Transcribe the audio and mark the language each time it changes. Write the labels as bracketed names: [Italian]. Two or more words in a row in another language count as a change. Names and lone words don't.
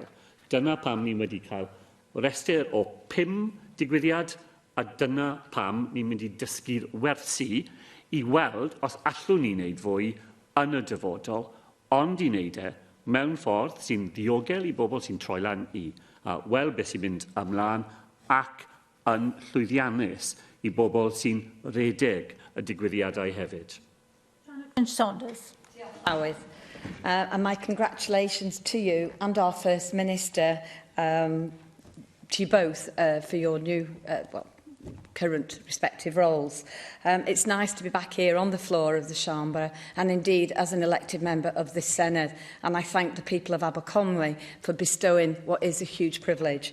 [Welsh] Dyna pam ni wedi cael restr o 5 digwyddiad, a dyna pam ni'n mynd i dysgu'r wersi i weld os allwn ni wneud fwy yn y dyfodol, ond i wneud mewn ffordd sy'n ddiogel I bobl sy'n troi lan I weld beth sy'n mynd ymlaen ac yn llwyddiannus I bobl sy'n redeg y digwyddiadau hefyd. Saunders. [English] And my congratulations to you and our First Minister, to you both for your new, current respective roles. It's nice to be back here on the floor of the Chamber and indeed as an elected member of this Senedd, and I thank the people of Aberconwy for bestowing what is a huge privilege.